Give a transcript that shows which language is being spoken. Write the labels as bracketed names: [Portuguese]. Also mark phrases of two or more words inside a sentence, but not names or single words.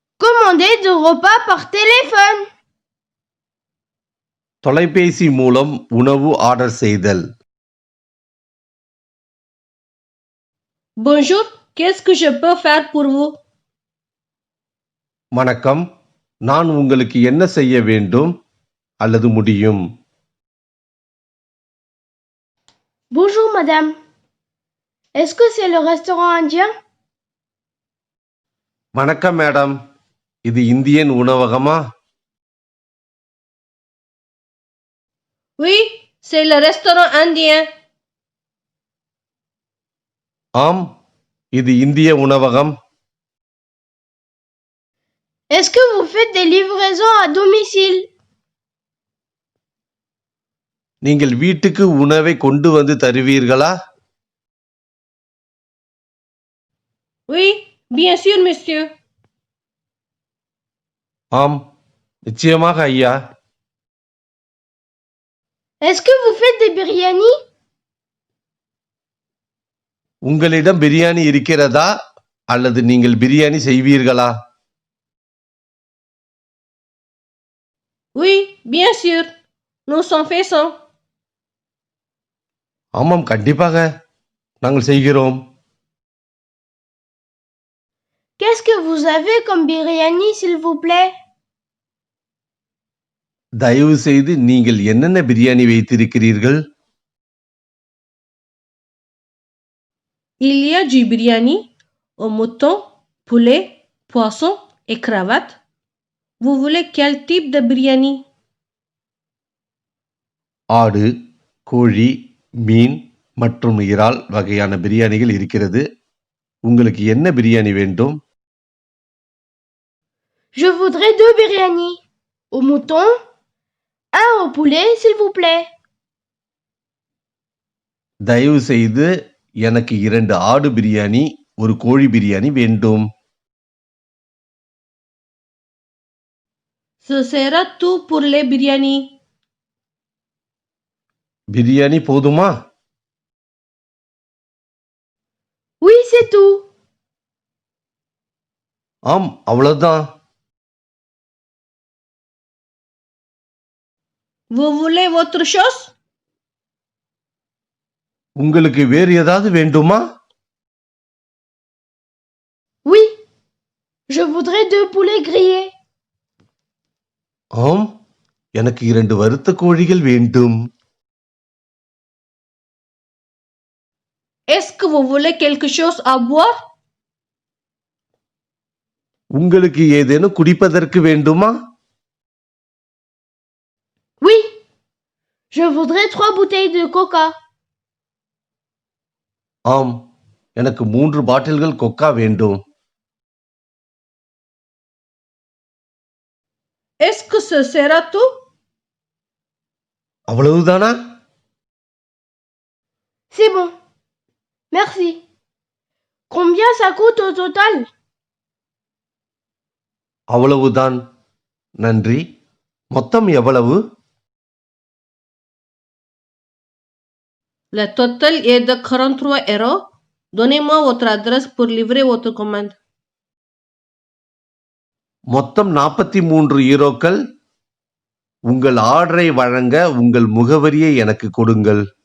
[French] commander de repas par téléphone. [Tamil] தொலைபேசி மூலம் உணவு ஆர்டர் செய்தல். [French] Bonjour, qu'est-ce que je peux faire pour vous? [Tamil] வணக்கம், நான் உங்களுக்கு என்ன செய்ய வேண்டும் அல்லது முடியும்? [French] Bonjour madame. Est-ce que c'est le restaurant indien? [Tamil] வணக்கம் மேடம், இது இந்தியன் உணவகமா? [French] Oui, c'est le restaurant indien. [Tamil] ஆம், இது இந்திய உணவகம். [French] Est-ce que vous faites des livraisons à domicile? [Tamil] நீங்கள் வீட்டுக்கு உணவை கொண்டு வந்து தருவீர்களா? [French] Oui, bien sûr, monsieur. [Tamil] ஆம், நிச்சயமாக ஐயா. [French] Est-ce que vous faites des biryani? [Tamil] உங்களிடம் பிரியாணி இருக்கிறதா அல்லது நீங்கள் பிரியாணி செய்வீர்களா? [French] Oui, bien sûr. Nous en faisons. [Tamil] ஆமாம், கண்டிப்பாக நாங்கள் செய்கிறோம். [French] Qu'est-ce que vous avez comme biryani, s'il vous plaît? [Tamil] தயவு செய்து நீங்கள் என்னென்ன பிரியாணி வைத்திருக்கிறீர்கள்? [French] Il y a du biryani au mouton, poulet, poisson et cravate. Vous voulez quel type de biryani? [Tamil] ஆடு, கோழி, மீன் மற்றும் இறால் வகையான பிரியாணிகள் இருக்கிறது. உங்களுக்கு என்ன பிரியாணி வேண்டும்? [French] Je voudrais 2 biryani. Au mouton, un au poulet, s'il vous plaît. [Tamil] தயவு செய்து எனக்கு 2 ஆடு பிரியாணி, ஒரு கோழி பிரியாணி வேண்டும். [French] Ce sera tout pour les biryani. [Tamil] பிரியாணி போதுமா? [French] Oui, c'est tout. [Tamil] ஆம், அவ்வளவுதான். [French] Vous voulez autre chose? [Tamil] உங்களுக்கு வேறு ஏதாவது வேண்டுமா? [French] Oui, je voudrais 2 poulets grillés. [Tamil] ஆம், எனக்கு 2 வறுத்த கோழிகள் வேண்டும். [French] Est-ce que vous voulez quelque chose à boire? [Tamil] உங்களுக்கு ஏதேனும் குடிப்பதற்கு வேண்டுமா? [French] Oui, je voudrais 3 bouteilles de coca. [Tamil] ஆம், எனக்கு 3 பாட்டில்கள் கொக்கா வேண்டும். [French] Est-ce que ce sera tout? [Tamil] அவ்வளவுதானா? [French] C'est bon. Merci. Combien ça coûte au total? [Tamil] அவ்வளவுதான். நன்றி. மொத்தம் எவ்வளவு? [French] Le total est de 43 €. Donnez-moi votre adresse pour livrer votre commande. [Tamil] மொத்தம் 43 யூரோக்கள். உங்கள் ஆர்டரை வழங்க உங்கள் முகவரியை எனக்கு கொடுங்கள்.